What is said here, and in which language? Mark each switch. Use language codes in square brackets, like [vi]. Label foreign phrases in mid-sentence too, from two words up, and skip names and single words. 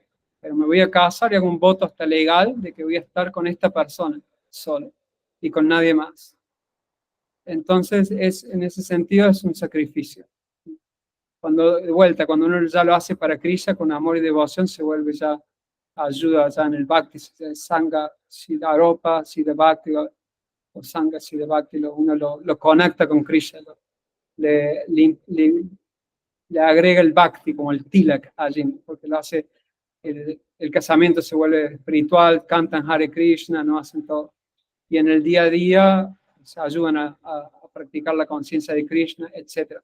[es] Pero me voy a casar y hago un voto hasta legal de que voy a estar con esta persona solo y con nadie más. Entonces, en ese sentido es un sacrificio. De vuelta, cuando uno ya lo hace para Krishna con amor y devoción, se vuelve ya ayuda ya en el [sa] भक्ति, सङ्घ, सिद्धरोप, सिद्ध भक्ति, [es] o [sa] सङ्घ, सिद्ध भक्ति, [es] uno lo conecta con Krishna, le agrega el Bhakti como el Tilak allí, porque lo hace, el casamiento se vuelve espiritual, cantan [sa] हरे कृष्ण, [es] no hacen todo. Y en el día a día se ayudan a practicar la conciencia de Krishna, etc.